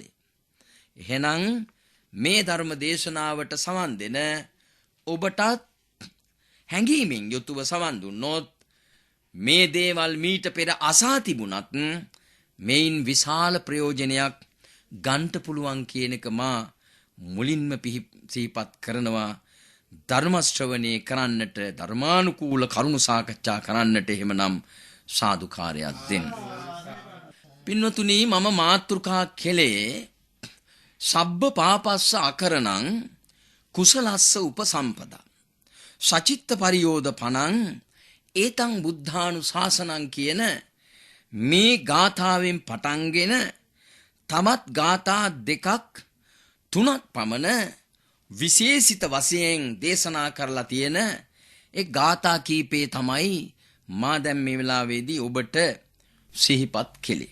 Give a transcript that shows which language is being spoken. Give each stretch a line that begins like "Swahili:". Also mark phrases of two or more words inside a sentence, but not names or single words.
Sinhala: එහෙනම් මේ ධර්ම දේශනාවට සවන් දෙන ඔබටත් හැඟීමෙන් යුතුව සවන් දුන්නොත් මේ දේවල් මීට පෙර අසා තිබුණත් මේන් විශාල ප්‍රයෝජනයක් ගන්නට පුළුවන් කියන එක මා මුලින්ම සිහිපත් කරනවා. ධර්ම ශ්‍රවණය කරන්නට, ධර්මානුකූල කරුණු සාකච්ඡා කරන්නට එහෙමනම් සාදුකාරයක් දෙන්න. පින්වතුනි, මම මාතෘකා කෙලේ
Pali: සබ්බ පාපස්ස අකරණං කුසලස්ස උපසම්පදා සචිත්ත පරියෝද පනං ඒතං බුද්ධානුශාසනං
Sinhala: කියන මේ ගාථාවෙන් පටන්ගෙන තමත් ගාථා දෙකක් තුනක් පමණ විශේෂිත වශයෙන් දේශනා කරලා තියෙන ඒ ගාථා කීපේ තමයි මා දැන් මේ වෙලාවේදී ඔබට සිහිපත් කෙලේ.